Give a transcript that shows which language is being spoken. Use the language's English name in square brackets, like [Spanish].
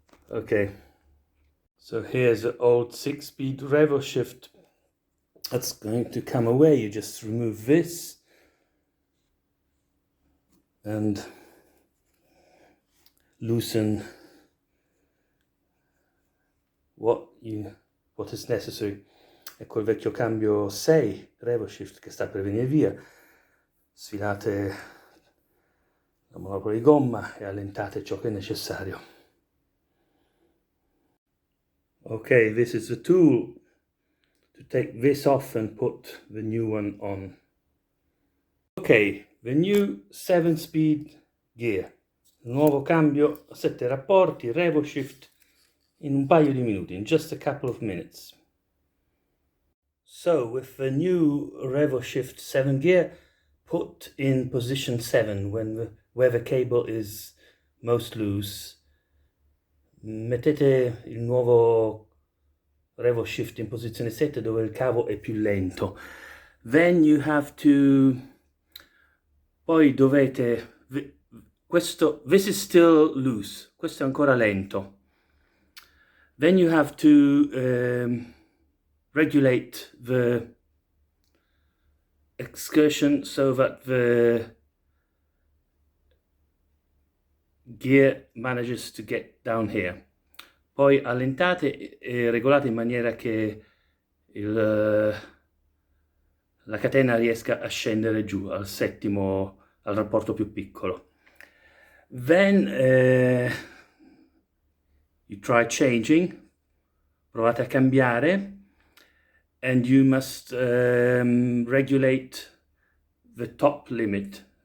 [English] Okay, so here's the old 6-speed Revoshift. That's going to come away. You just remove this and loosen what is necessary. [Italian] Ecco il vecchio cambio 6 Revoshift che sta per venire via. Sfilate la monopola di gomma e allentate ciò che è necessario. [English] Okay, this is the tool to take this off and put the new one on. Okay, the new 7-speed gear. [Italian] Il nuovo cambio a 7 rapporti, Revoshift, in un paio di minuti, [English] in just a couple of minutes. So, with the new Revoshift 7 gear, put in position 7 where the cable is most loose. [Italian] Mettete il nuovo Revoshift in posizione 7 dove il cavo è più lento. [English] Then you have to... [Italian] Poi dovete... [English] this is still loose, [Italian] questo è ancora lento. [English] Then you have to regulate the excursion so that the gear manages to get down here. [Italian] Poi allentate e regolate in maniera che la catena riesca a scendere giù al settimo, al rapporto più piccolo. [English] Then you try changing, [Italian] provate a cambiare, [English] and you must regulate the top limit.